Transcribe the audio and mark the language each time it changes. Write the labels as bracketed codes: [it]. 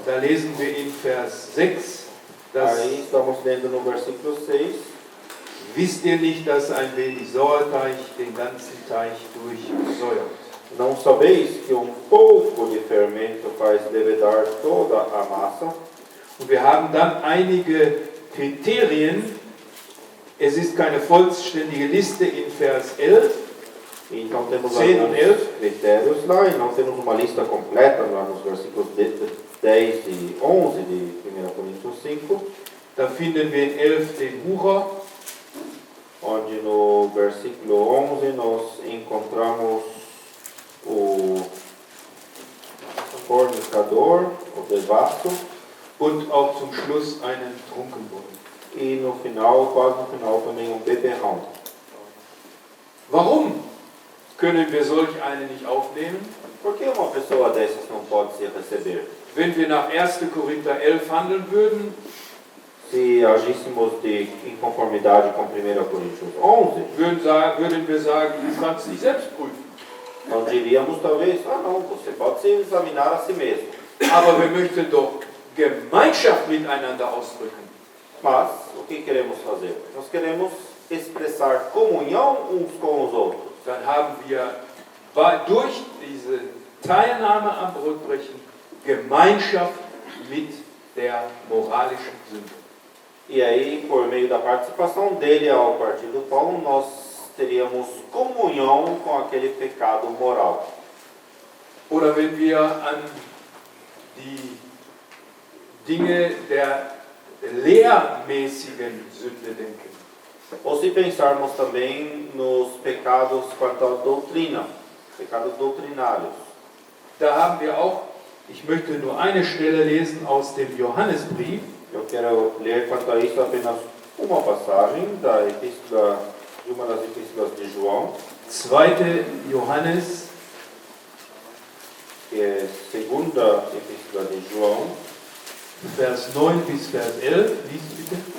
[de] Da lesen wir in Vers 6, dass [pt] Aí estamos lendo no versículo 6. [de] wisst ihr nicht, dass ein wenig Sauerteig den ganzen Teig durchsäuert? [pt] Não sabeis que pouco de fermento faz levedar toda a massa? [de] Und wir haben dann einige Kriterien. Es ist keine vollständige Liste in Vers 11. [pt] Então temos 10 e alguns 11. critérios lá, e não temos uma lista completa lá nos versículos 10 e 11 de 1 Coríntios 5, [de] Da finden wir in 11 den Hurer, [pt] onde no versículo 11 nós encontramos o fornicador, o devasso, [de] und auch zum Schluss einen Trunkenbold. [pt] e no final, quase no final, também um beberrão. [de] Warum können wir solch einen nicht aufnehmen? [pt] Por que uma pessoa dessas não pode se receber? [de] Wenn wir nach 1. Korinther 11 handeln würden, [pt] Se agíssemos em conformidade com 1 Coríntios 11, [de] würden wir sagen, du kannst dich selbst prüfen. [pt] nós diríamos talvez, não, você pode se examinar a si mesmo. [de] Aber wir möchten doch Gemeinschaft miteinander ausdrücken. [pt] Mas, o que queremos fazer? Nós queremos expressar comunhão uns com os outros. [de] Dann haben wir durch diese Teilnahme am Brotbrechen Gemeinschaft mit der moralischen Sünde. [pt] E aí, por meio da participação dele ao partir do pão, nós teríamos comunhão com aquele pecado moral. [de] Oder wenn wir an die Dinge der lehrmäßigen Sünde denken. [pt] Ou se pensarmos também nos pecados quanto à doutrina, pecados doutrinários. [de] Da haben wir auch, ich möchte nur eine Stelle lesen aus dem Johannesbrief. [pt] Eu quero ler quanto a isso apenas uma passagem da epístola, de uma das epístolas de João, [de] 2. Johannes, [pt] que é a segunda epístola de João, [de] Vers 9 bis Vers 11. Lies bitte.